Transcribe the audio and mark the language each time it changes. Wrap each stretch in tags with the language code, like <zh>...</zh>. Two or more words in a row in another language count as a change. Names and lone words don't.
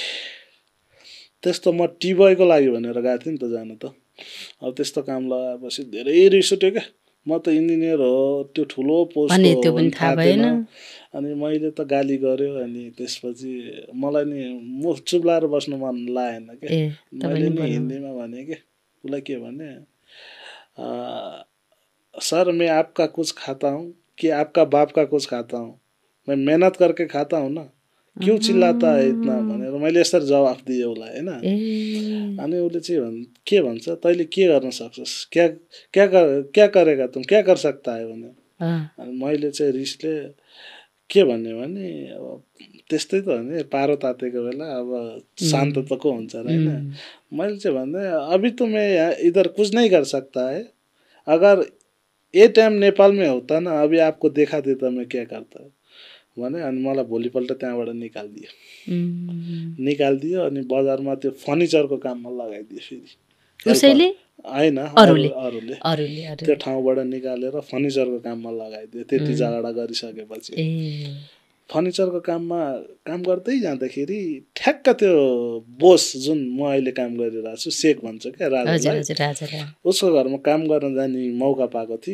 <ne>त्यस्तो म टिबयको लागि भनेर गएको थिएँ नि त जानु त अब त्यस्तो काम लगाएपछि धेरै रिस उठ्यो क्या म त इन्जिनियर हो त्यो ठुलो पोस्ट हो थाहा भएन अनि मैले त गाली गर्यो अनि त्यसपछि मलाई नि मुख चुप्लाएर बस्नु मन लागेन क्या मैले नि हिन्दीमा भने कि उसलाई के भने</ne> <hi>सर मैं आपका कुछ खाता हूँ कि आपका बाप का कुछ खाता हूँ मैं मेहनत करके खाता हूँ ना क्यों चिल्लाता है इतना</hi> <ne>भनेर मैले यसरी जवाफ दिएँ उसलाई होइन अनि उसले चाहिँ के भन्छ तैँले के गर्न सक्छस्</ne> <hi>क्या करेगा तुम क्या कर सकता है</hi> <ne>भने अनि मैले चाहिँ रिसले के भन्ने भने अब त्यस्तै त हो नि पारो तातेको बेला अब शान्त त को हुन्छ र होइन मैले चाहिँ भन्दै</ne> <hi>अभी तो मैं इधर कुछ नहीं कर सकता है अगर ये टाइम नेपाल में होता ना अभी आपको देखा देता मैं क्या करता</hi> <ne>भने अनि मलाई भोलिपल्ट त्यहाँबाट निकालिदियो अनि बजारमा त्यो फर्निचरको काममा लगाइदियो फेरि होइन अरूले त्यो ठाउँबाट निकालेर फर्निचरको काममा लगाइदियो त्यति झगडा गरिसकेपछि फर्निचरको काममा काम गर्दै जाँदाखेरि ठ्याक्क त्यो बोस जुन म अहिले काम गरिरहेको छु शेख भन्छ क्या राजालाई उसको घरमा काम गर्न जाने मौका पाएको थिएँ</ne>